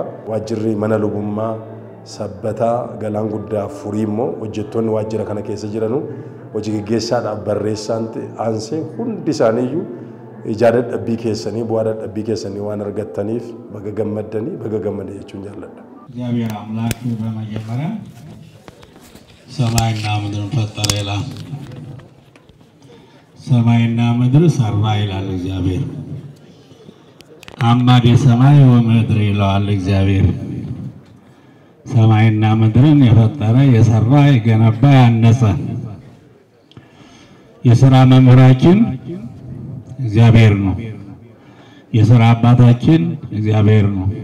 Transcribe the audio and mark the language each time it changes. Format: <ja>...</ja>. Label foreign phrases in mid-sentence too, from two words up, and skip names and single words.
<om>Waajjirri mana lubummaa sabbataa galaan guddaa furii immoo hojjettoonni waajjira kana keessa jiranu hojii gaggeessaadhaaf barreessaan aansee hundi isaaniiyyuu ijaa dadhabbii keessanii bu'aa dadhabbii keessanii waan argattaniif baga gammaddanii baga gammade jechuun jaalladha.</om> <am>እግዚአብሔር አምላክ በመጀመሪያ ሰማይና ምድርን ፈጠረ ይላል። ሰማይና ምድር ሰራ ይላል እግዚአብሔር።</am> <gez>አማዴ ሰማይ ወምድር</gez> <am>ይለዋል እግዚአብሔር። ሰማይና ምድርን የፈጠረ የሰራ የገነባ ያነጸ የሥራ መምህራችን እግዚአብሔር ነው። የሥራ አባታችን እግዚአብሔር ነው።</am>